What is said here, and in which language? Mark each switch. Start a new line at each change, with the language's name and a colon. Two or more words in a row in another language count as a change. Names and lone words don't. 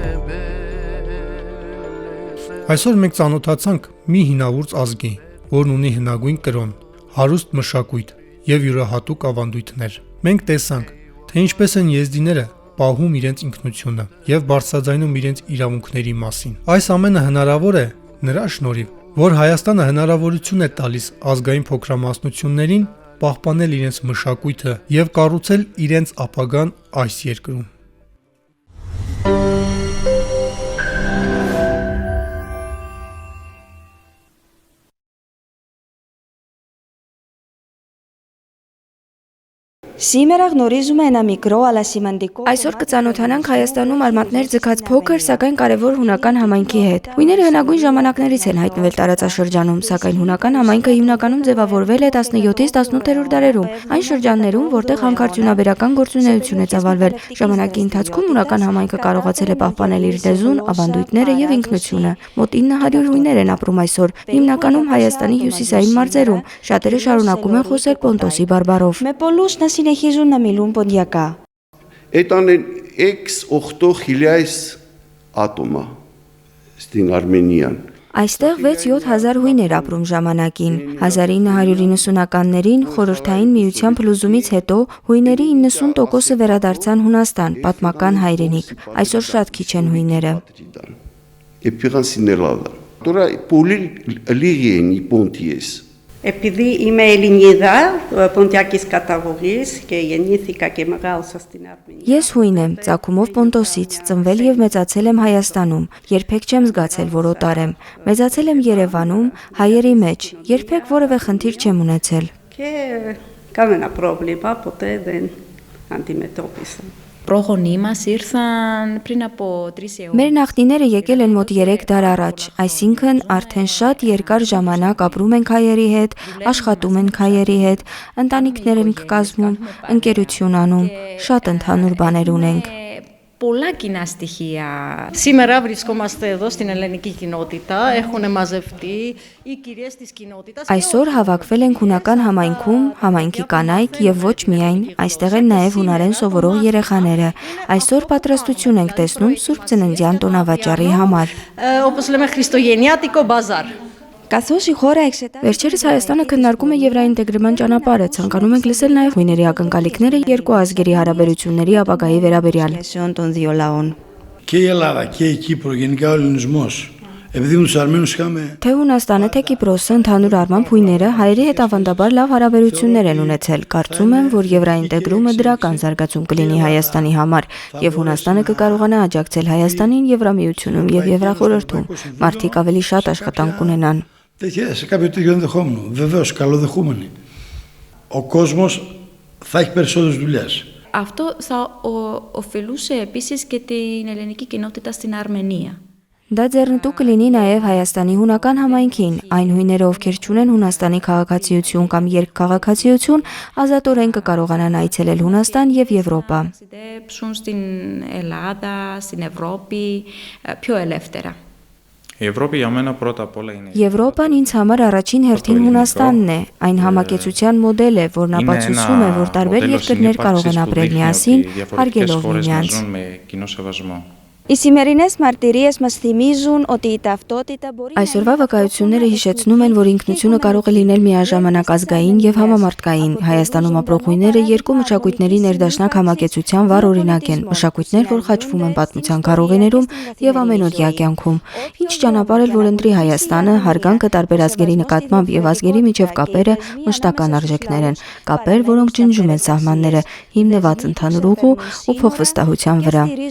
Armenian: Այսօր մենք ծանոթացանք մի հինավուրց ազգի, որն ունի հնագույն կրոն, հարուստ մշակույթ եւ յուրահատուկ ավանդույթներ։ Մենք տեսանք, թե ինչպես են եզդիները պահում իրենց ինքնությունը եւ բարձրաձայնում իրենց իրավունքների մասին։ Այս ամենը հնարավոր է նրա շնորհիվ, որ Հայաստանը հնարավորություն է տալիս ազգային փոքրամասնություններին պահպանել իրենց մշակույթը եւ կառուցել իրենց ապագան այս երկրում։
Greek: Σήμερα γνωρίζουμε ένα μικρό αλλά σημαντικό.
Armenian: Այսօր կծանոթանանք Հայաստանում արմատներ ձգած փոքր, սակայն կարևոր հունական համայնքի հետ։ Հույները հնագույն ժամանակներից են հայտնվել տարածաշրջանում, սակայն հունական համայնքը հիմնականում ձևավորվել է 17-ից 18-րդ դարերում, այն շրջաններում, որտեղ հանքարդյունաբերական գործունեություն է ծավալվել։ Ժամանակի ընթացքում հունական համայնքը կարողացել է պահպանել իր լեզուն, ավանդույթները եւ ինքնությունը։ Մոտ 900 հույներ են ապրում այսօր, հիմնականում Հայաստանի հյուսիսային մարզերում։ Շատերը շարունակում են խոսել պոնտոսի բարբառով։
Greek: Με πολλούς να συνεχίζουν να μιλούν ποντιακά. Ήταν 6-8 άτομα στην Αρμενία.
Armenian: Այստեղ 6-7 հույն էր ապրում ժամանակին։ 1990-ականներին խորհրդային միության փլուզումից հետո հույների 90%-ը վերադարձան Հունաստան, պատմական հայրենիք։ Այսօր շատ քիչ են հույները։
Greek: Πήγαν στην Ελλάδα. Τώρα πολύ λίγοι είναι οι Πόντιες. Επειδή είμαι Ελληνίδα, ποντιακής καταγωγής και γεννήθηκα και μεγάλωσα στην Αρμενία.
Armenian: Ես հույն եմ, ծագումով Պոնտոսից, ծնվել եւ մեծացել եմ Հայաստանում։ Երբեք չեմ զգացել, որ օտար եմ։ Մեծացել եմ Երևանում, հայերի մեջ։ Երբեք որևէ խնդիր չեմ ունեցել։
Greek: Και κανένα πρόβλημα ποτέ δεν αντιμετώπισα. Πρόγονοί μας ήρθαν πριν από 3 αιώνες.
Armenian: Մեր նախնիները եկել են մոտ 3 դար առաջ, այսինքն արդեն շատ երկար ժամանակ ապրում են հայերի հետ, աշխատում են հայերի հետ, ընտանիքներ են կազմում, ընկերություն անում, շատ ընդհանուր բաներ ունենք։
Greek: Πολλά κοινά στοιχεία. Σήμερα βρισκόμαστε εδώ στην ελληνική κοινότητα, έχουν μαζευτεί οι κυρίες της κοινότητας.
Armenian: Այսօր հավաքվել ենք հունական համայնքում, համայնքի կանայք եւ ոչ միայն, այստեղ են նաեւ հունարեն սովորող երեխաները։ Այսօր պատրաստություն ենք տեսնում Սուրբ Ծննդյան տոնավաճառի համար։
Greek: Όπως λέμε χριστουγεννιάτικο μπազար. Καθώς η χώρα εξετάζει.
Armenian: Վերջերս Հայաստանը քննարկում է եվրայինտեգրման ճանապարհը, ցանկանում ենք լսել նաև հույների ակնկալիքները երկու ազգերի հարաբերությունների ապագայի վերաբերյալ։
Greek: Και η Ελλάδα και η Κύπρο, γενικά ο ελληνισμός, επειδή με τους Αρμένους είχαμε.
Armenian: Թե Հունաստանը, թե Կիպրոսը ընդհանուր առմամբ հույները հայերի հետ ավանդաբար լավ հարաբերություններ են ունեցել։ Կարծում եմ, որ եվրայինտեգրումը դրական զարգացում կլինի Հայաստանի համար, եւ Հունաստանը կկարողանա աջակցել Հայաստանին Եվրամիությունում եւ Եվրախորհրդում։ Մարդիկ ավելի շատ աշխատանք կունենան։
Greek: Σε κάποιο τέτοιο ενδεχόμενο. Βεβαίως, καλοδεχούμενοι. Ο κόσμος θα έχει περισσότερες δουλειές. Αυτό θα ωφελούσε επίσης και την ελληνική κοινότητα στην Αρμενία.
Armenian: Դա ձեռնտու կլինի նաև Հայաստանի հունական համայնքին, այն հույները, ովքեր չունեն Հունաստանի քաղաքացիություն կամ երկքաղաքացիություն, ազատորեն կկարողանան այցելել Հունաստան եւ Եվրոպա։
Greek: Στην Ελλάδα, στην Ευρώπη, πιο ελεύθερα. Η Ευρώπη για μένα πρώτα απ' όλα είναι.
Armenian: Եվրոպան ինձ համար առաջին հերթին Հունաստանն է, այն համակեցության մոդել է, որն ապացուցում է, որ տարբեր երկրներ կարող են ապրել միասին, հարգելով միմյանց։
Greek: Οι σημερινές μαρτυρίες μας θυμίζουν ότι η ταυτότητα μπορεί.
Armenian: Այսօրվա վկայությունները հիշեցնում են, որ ինքնությունը կարող է լինել միաժամանակ ազգային եւ համամարտկային։ Հայաստանում ապրող հույները երկու մշակույթների ներդաշնակ համակեցության վառ օրինակ են, մշակույթներ, որ խաչվում են պատմության քարոզիներում եւ ամենօրյա կյանքում։ Ինչ ճանապարհ էլ որ ընտրի Հայաստանը, հարգանքը տարբեր ազգերի նկատմամբ եւ ազգերի միջև կապերը մշտական արժեքներ են, կապեր, որոնք ջնջում են սահմանները, հիմնված ընդհանուր ուղու ու փոխվստահության վրա։